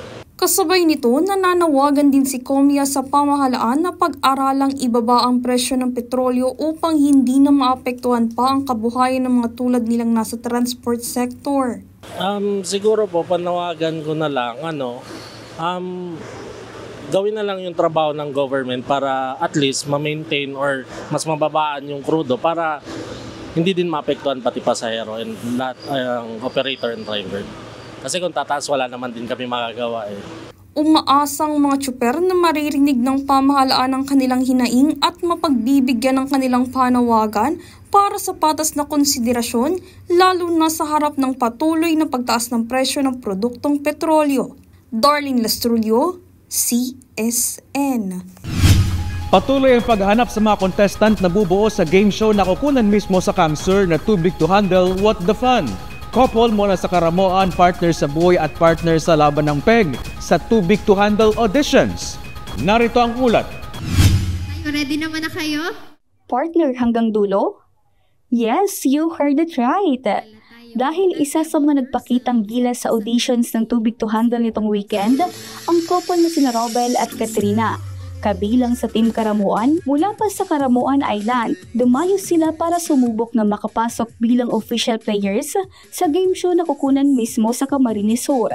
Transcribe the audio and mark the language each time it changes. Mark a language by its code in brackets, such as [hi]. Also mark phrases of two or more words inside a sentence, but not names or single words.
[tl] Kasabay nito, nananawagan din si Comia sa pamahalaan na pag-aralang ibaba ang presyo ng petrolyo upang hindi na maapektuhan pa ang kabuhayan ng mga tulad nilang nasa [en] transport sector. [tl] Siguro po, panawagan ko na lang, gawin na lang yung trabaho ng government para [en] at least [tl] ma-maintain or mas mababaan yung krudo para hindi din maapektuhan pati pasahero and not ang [en] operator and driver. [tl] Kasi kung tataas, wala naman din kami magagawa eh. Umaasang mga tsuper na maririnig ng pamahalaan ang kanilang hinaing at mapagbibigyan ng kanilang panawagan para sa patas na konsiderasyon, lalo na sa harap ng patuloy na pagtaas ng presyo ng produktong petrolyo. Darlene Lastrulio, CSN. Patuloy ang paghahanap sa mga contestant na bubuo sa [en] game show [tl] na kukunan mismo sa CAMSUR na Too Big to Handle, What the Fun? Couple mula sa Karamoan, partner sa buhay at partner sa laban ng PEG sa Too Big to Handle auditions. Narito ang ulat. Ready naman na kayo? Partner hanggang dulo? [en] Yes, you heard it right. [tl] Dahil isa sa mga nagpakitang gilas sa auditions ng Too Big to Handle nitong weekend, ang couple na sina Robel at Katrina. Kabilang sa Team Karamuan, mula pa sa Karamuan Island, dumayo sila para sumubok na makapasok bilang [en] official players [tl] sa [en] game show [tl] na kukunan mismo sa Camarines Sur.